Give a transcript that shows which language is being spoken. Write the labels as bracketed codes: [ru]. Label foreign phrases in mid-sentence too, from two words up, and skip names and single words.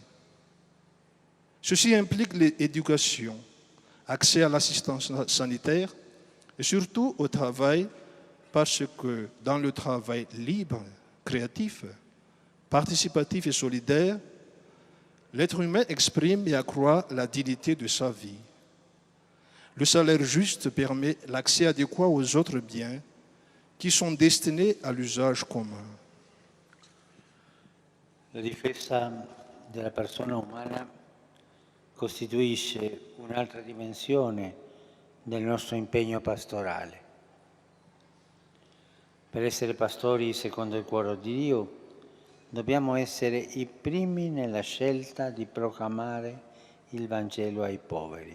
[fr] Ceci implique l'éducation, accès à l'assistance sanitaire et surtout au travail, parce que dans le travail libre, créatif, participatif et solidaire, l'être humain exprime et accroît la dignité de sa vie. Le salaire juste permet l'accès adéquat aux autres biens qui sont destinés à l'usage commun. [it] La difesa della persona umana costituisce un'altra dimensione del nostro impegno pastorale. Per essere pastori secondo il cuore di Dio, dobbiamo essere i primi nella scelta di proclamare il Vangelo ai poveri.